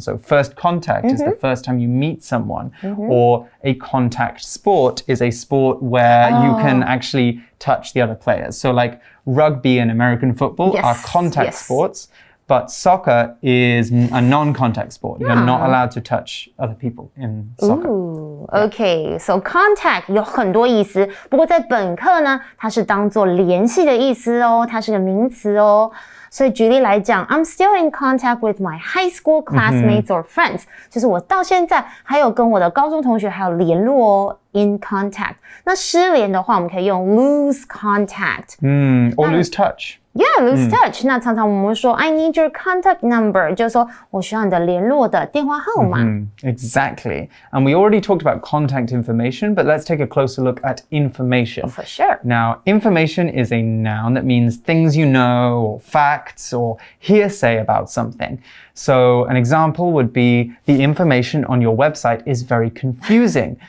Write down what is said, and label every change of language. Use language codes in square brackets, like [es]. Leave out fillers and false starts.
[en] So, first contact is the first time you meet someone. Or a contact sport is a sport where you can actually touch the other players. So, like rugby and American football are contact sports. But soccer is a non-contact sport. You're not allowed to touch other people in soccer. [zh] Okay, so contact 有很多意思，不过在本课呢，它是当作联系的意思哦，它是个名词哦。所以举例来讲 [en] I'm still in contact with my high school classmates or friends. [zh] 就是我到现在还有跟我的高中同学还有联络哦 [en] in contact. [zh] 那失联的话，我们可以用 [en] lose contact. Or lose touch. Yeah, lose touch. [zh] 那常常我们会说 [en] I need your contact number. [zh] 就是说我需要你的联络的电话号码。 [en] Exactly. And we already talked about contact information, but let's take a closer look at information. For sure. Now, information is a noun that means things you know, or facts, or hearsay about something. So an example would be the information on your website is very confusing.